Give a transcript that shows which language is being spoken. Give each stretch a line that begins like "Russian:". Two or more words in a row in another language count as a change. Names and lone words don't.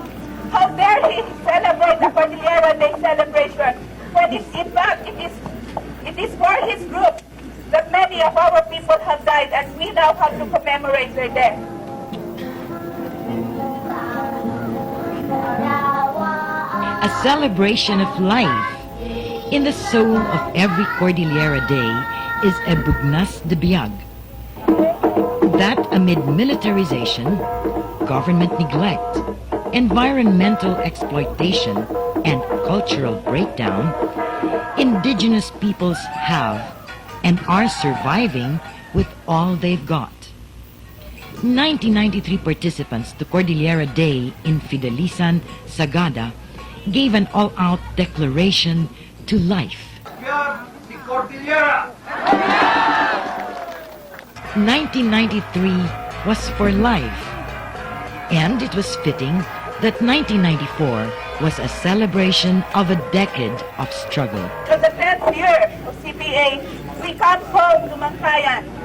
English: How dare he celebrate a Cordillera Day celebration when in fact it is for his group that many of our people have died and we now have to commemorate their death. A celebration of life. In the soul of every Cordillera Day is a
Iloko: bugnas de biag.
English: That amid militarization, government neglect, environmental exploitation, and cultural breakdown, indigenous peoples have and are surviving with all they've got. 1993 participants to Cordillera Day in Fidelisan, Sagada, gave an all-out declaration to life.
Filipino: Yan si Cordillera!
English: 1993 was for life, and it was fitting that 1994 was a celebration of a decade of struggle. To the 10th year of CPA, we come home to Mangkayan.